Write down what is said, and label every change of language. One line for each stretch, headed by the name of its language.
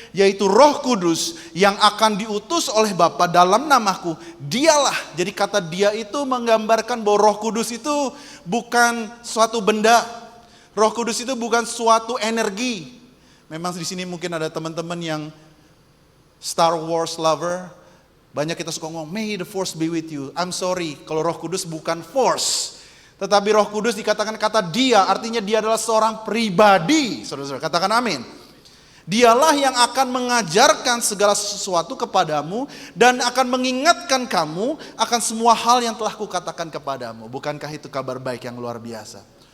Indonesian: Yaitu Roh Kudus yang akan diutus oleh Bapa dalam namaku. Dialah, jadi kata dia itu menggambarkan bahwa Roh Kudus itu bukan suatu benda. Roh Kudus itu bukan suatu energi. Memang di sini mungkin ada teman-teman yang Star Wars lover. Banyak kita suka ngomong,
English: may the force be with you. I'm sorry,
Indonesian: kalau Roh Kudus bukan force. Tetapi Roh Kudus dikatakan kata dia, artinya dia adalah seorang pribadi. Saudara-saudara, katakan amin. Dialah yang akan mengajarkan segala sesuatu kepadamu dan akan mengingatkan kamu akan semua hal yang telah kukatakan kepadamu. Bukankah itu kabar baik yang luar biasa?